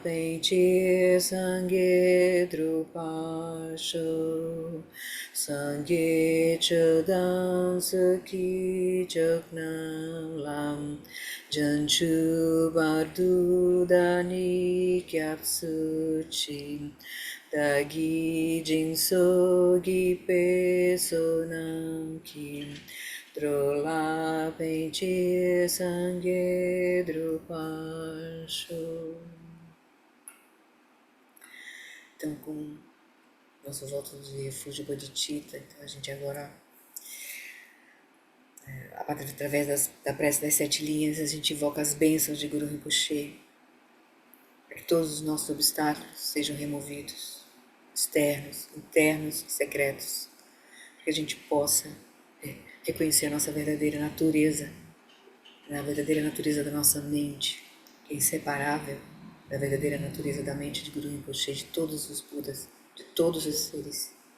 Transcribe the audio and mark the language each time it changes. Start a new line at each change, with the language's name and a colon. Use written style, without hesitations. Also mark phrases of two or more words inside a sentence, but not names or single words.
Tibetan: ཕན་ཕྱིར་ སངས་རྒྱས་ འགྲུབ་པར་ཤོག་ སངས་རྒྱས་ ཆོས་དང་ ཚོགས་ཀྱི་ མཆོག་རྣམས་ ལ་ བྱང་ཆུབ་ བར་དུ་ བདག་ནི་ སྐྱབས་སུ་ མཆི་ བདག་གིས་ སྦྱིན་སོགས་ བགྱིས་པའི་ བསོད་ནམས་ ཀྱིས་ འགྲོ་ལ་ ཕན་ཕྱིར་ སངས་རྒྱས་ འགྲུབ་པར་ཤོག.
Portuguese: Então, com nosso voto de refúgio Bodhicitta, então a gente agora, através da prece das 7 linhas, a gente invoca as bênçãos de Guru Rinpoche, para que todos os nossos obstáculos sejam removidos, externos, internos e secretos, para que a gente possa reconhecer a nossa verdadeira natureza, a verdadeira natureza da nossa mente, que é inseparável da verdadeira natureza da mente de Guru Rinpoche, de todos os Budas, de todos os seres.